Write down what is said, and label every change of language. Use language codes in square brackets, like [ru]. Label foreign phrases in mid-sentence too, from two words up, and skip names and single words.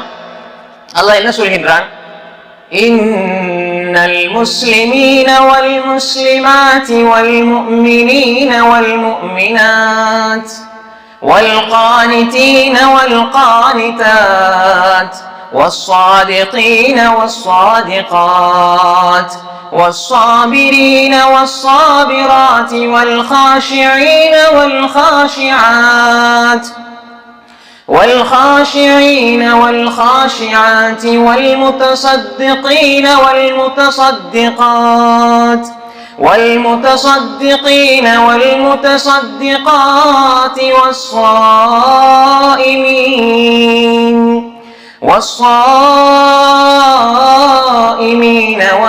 [ta] அல்லாஹ் என்ன சொல்கின்றான்? [ar] إن المسلمين والمسلمات والمؤمنين والمؤمنات والقانتين والقانتات والصادقين والصادقات والصابرين والصابرات والخاشعين والخاشعات والخاشعين والخاشعات والمتصدقين والمتصدقات والمتصدقين والمتصدقات والصائمين